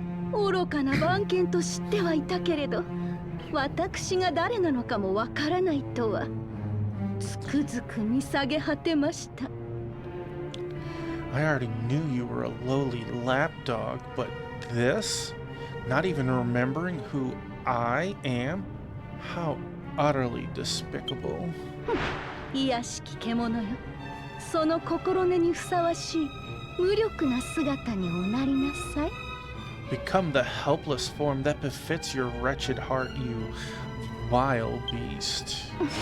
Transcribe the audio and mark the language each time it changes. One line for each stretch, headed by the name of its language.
Japanese: 愚かな番犬と知ってはいたけれど、私が誰なのかもわからないとは、つくづく見下げ果てました。
English: I already knew you were a lowly lapdog, but this? Not even remembering who I am? How utterly despicable.
Japanese: 卑しき獣よ。その心根にふさわしい無力な姿におなりなさい。
English: Become the helpless form that befits your wretched heart, you vile beast.